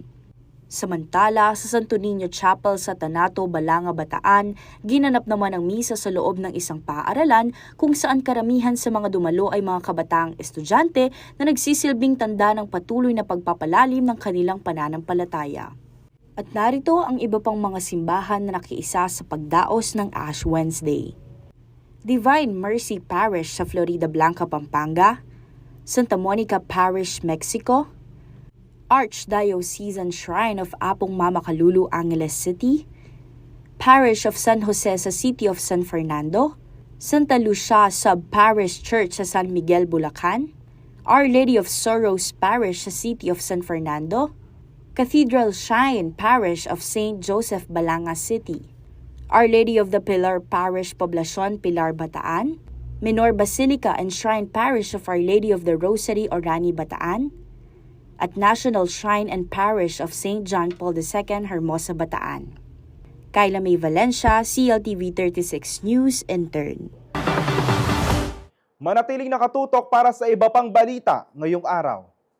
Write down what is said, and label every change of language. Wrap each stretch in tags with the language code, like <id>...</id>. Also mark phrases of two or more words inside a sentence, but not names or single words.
<tl>Samantala, sa Santo Niño Chapel sa Tanato, Balanga, Bataan, ginanap naman ang misa sa loob ng isang paaralan kung saan karamihan sa mga dumalo ay mga kabataang estudyante na nagsisilbing tanda ng patuloy na pagpapalalim ng kanilang pananampalataya. At narito ang iba pang mga simbahan na nakiisa sa pagdaos ng Ash Wednesday. Divine Mercy Parish sa Florida Blanca, Pampanga, Santa Monica Parish, Mexico, Archdiocesan Shrine of Apong Mama Kalulu, Angeles City, Parish of San Jose sa City of San Fernando, Santa Lucia Sub-Parish Church sa San Miguel, Bulacan, Our Lady of Sorrows Parish sa City of San Fernando, Cathedral Shrine Parish of St. Joseph, Balanga City, Our Lady of the Pilar Parish, Poblacion, Pilar, Bataan, Minor Basilica and Shrine Parish of Our Lady of the Rosary, Orani, Bataan, at National Shrine and Parish of St. John Paul II, Hermosa, Bataan. Kyla May Valencia, CLTV 36 News, Intern. Manatiling nakatutok para sa iba pang balita ngayong araw.</tl>